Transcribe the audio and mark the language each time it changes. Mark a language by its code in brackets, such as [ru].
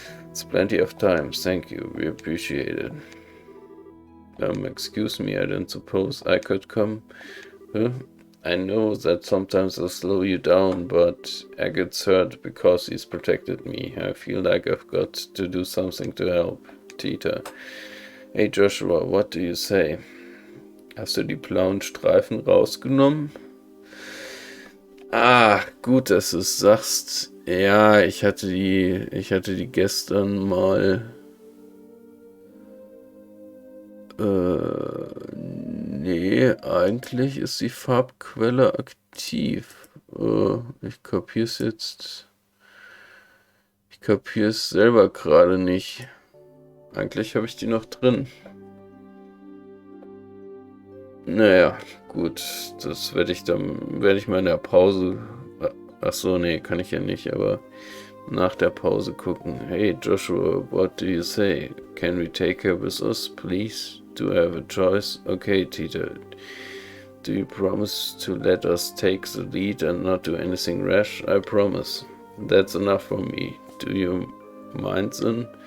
[en] It's plenty of time. Thank you. We appreciate it. Excuse me, I don't suppose I could come? Huh? I know that sometimes I slow you down, but I get hurt because he's protected me. I feel like I've got to do something to help. Tita. Hey Joshua, what do you say? [de] Hast du die blauen Streifen rausgenommen? Ah, gut, dass du es sagst. Ja, ich hatte die gestern mal. Nee, eigentlich ist die Farbquelle aktiv. Ich kapier's jetzt. Ich kapier's selber gerade nicht. Eigentlich habe ich die noch drin. Naja, gut. Das werde ich mal in der Pause. Ach so, nee, kann ich ja nicht, aber nach der Pause gucken. [en] Hey Joshua, what do you say? Can we take her with us, please? Do I have a choice? Okay, Tita. Do you promise to let us take the lead and not do anything rash? I promise. That's enough for me. Do you mind then?